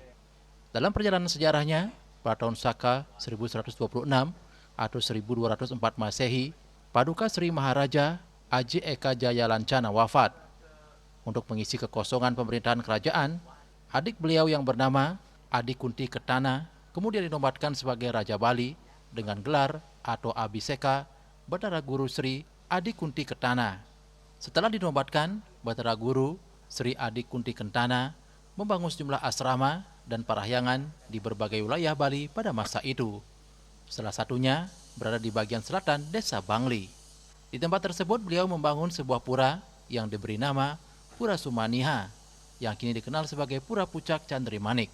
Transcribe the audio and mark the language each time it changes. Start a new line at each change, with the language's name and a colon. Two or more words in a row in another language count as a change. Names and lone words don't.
Indonesian: Dalam perjalanan sejarahnya, pada tahun Saka 1126 atau 1204 Masehi, Paduka Sri Maharaja Aji Eka Jaya Lancana wafat. Untuk mengisi kekosongan pemerintahan kerajaan, adik beliau yang bernama Adi Kunti Ketana kemudian dinobatkan sebagai Raja Bali dengan gelar atau Abhiseka Batara Guru Sri Adi Kunti Ketana. Setelah dinobatkan, Batara Guru Sri Adi Kunti Ketana membangun sejumlah asrama dan parahyangan di berbagai wilayah Bali pada masa itu. Salah satunya berada di bagian selatan Desa Bangli. Di tempat tersebut beliau membangun sebuah pura yang diberi nama Pura Sumaniha, yang kini dikenal sebagai Pura Pucak Candri Manik.